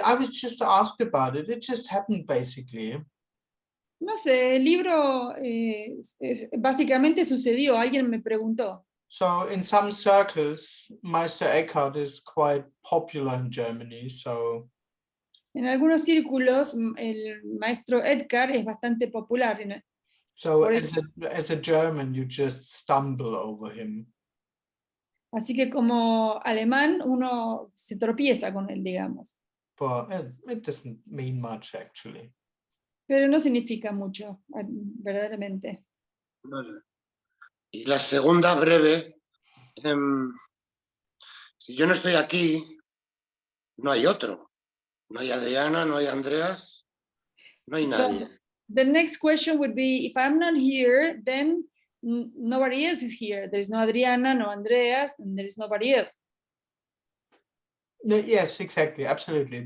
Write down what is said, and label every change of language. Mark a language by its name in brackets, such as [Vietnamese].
[English] I was just asked about it. It just happened basically. [Spanish] no sé, el libro básicamente sucedió, alguien me preguntó. [English] So in some circles, Meister Eckhart is quite popular in Germany. So [Spanish] En algunos círculos el maestro Edgar es bastante popular. [English] so [Spanish] Por [English] as a German, you just stumble over him. [Spanish] Así que como alemán uno se tropieza con él, digamos. [English] But it doesn't mean much actually. [Spanish] Pero no significa mucho, verdaderamente. Vale. Y la segunda breve, si yo no estoy aquí, no hay otro. No hay Adriana, no hay Andreas, no hay [English] So [Spanish] nadie. [English] the next question would be, if I'm not here, then nobody else is here. There's no Adriana, no Andreas, and there is nobody else. No, yes, exactly, absolutely.